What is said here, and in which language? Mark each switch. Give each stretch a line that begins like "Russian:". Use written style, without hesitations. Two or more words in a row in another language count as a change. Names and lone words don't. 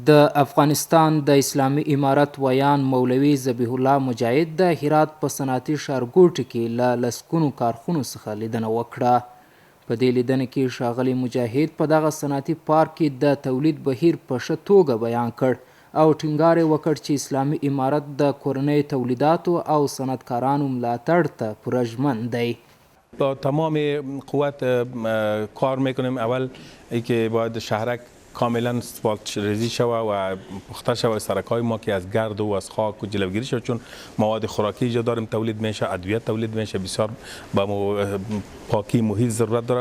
Pashto: د افغانستان د اسلامي امارت ویان مولوي ذبیح الله مجاهد د هرات په صنعتي ښارګوټي کې له لسګونو کارخونو څخه لیدنه وکړه. په دې لیدنه کې ښاغلي مجاهد په دغه صنعتي پارک کې د تولید بهیر په ښه توګه بیان کړ او ټینګار یې وکړ چې اسلامي امارت د کورنۍ تولیداتو او صنعتکارانو ملاتړ ته پوره ژمن دی.
Persian: با تمام قوت کار میکنیم. اول اینکه باید شهرک کاملا اسفالت ریزی شوه و پخته شوه سرک‌های ما که از گرد و از خاک و جلوگیری شود، چون مواد خوراکی اینجا داریم تولید میشه، ادویه تولید میشه، بسیار با پاکی محیط ضرورت داره.